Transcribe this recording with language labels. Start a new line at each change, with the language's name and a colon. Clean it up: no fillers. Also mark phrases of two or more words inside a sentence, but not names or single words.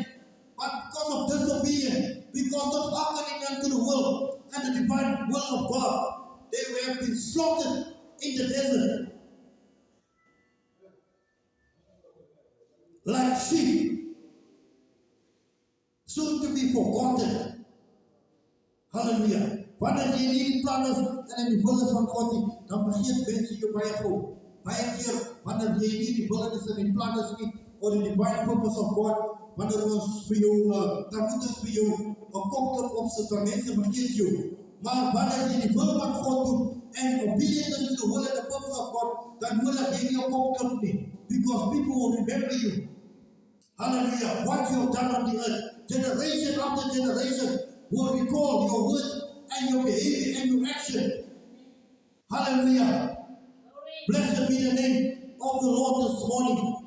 English: But because of disobedience, because of hearkening unto the will and the divine will of God, they were been slaughtered in the desert like sheep, soon to be forgotten. Hallelujah.
Afrikaans: Wanneer jy nie die plan is en in die wil is van God nie, dan vergeet mense jou baie gauw. Baie keer, wanneer jy nie die wil is en die plan is nie, or die
English: divine purpose of God,
Afrikaans: wanneer ons vir jou, dan moet ons vir jou een kopklip opsit, dan mense vergeet jou. Maar wanneer jy die wil van God doen, en
English: obedient is to the will and the purpose of God,
Afrikaans: dan nodig jy nie een kopklip nie,
English: because people will remember you. Hallelujah. What you have done on the earth, generation after generation, will recall your words and your behavior and your action. Hallelujah. Blessed be the name of the Lord this morning.